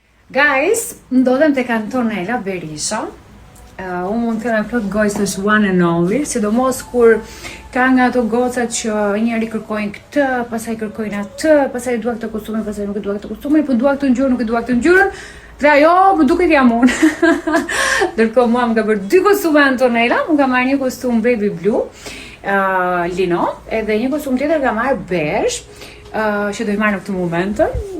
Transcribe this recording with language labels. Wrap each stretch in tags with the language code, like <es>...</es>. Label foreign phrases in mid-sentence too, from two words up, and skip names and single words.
<sq>Guys, ndodhem tek Antonella Berisha. Unë mund të them plot gojës është</sq> <en>one and only,</en> <sq>sidomos kur ka nga ato gocat që njëri kërkojnë këtë, pastaj kërkojnë atë, pastaj dua këtë kostume, pastaj nuk e dua këtë kostume, po dua këtë ngjyrë, nuk e dua këtë ngjyrë. Dhe ajo më duket jam unë. Ndërkohë mua më ka bërë 2 kostume Antonella, më ka marrë një kostum</sq> <en>baby blue,</en> <sq>lino, edhe një kostum tjetër ka marrë beige, që do i marrë në këtë momentën.</sq>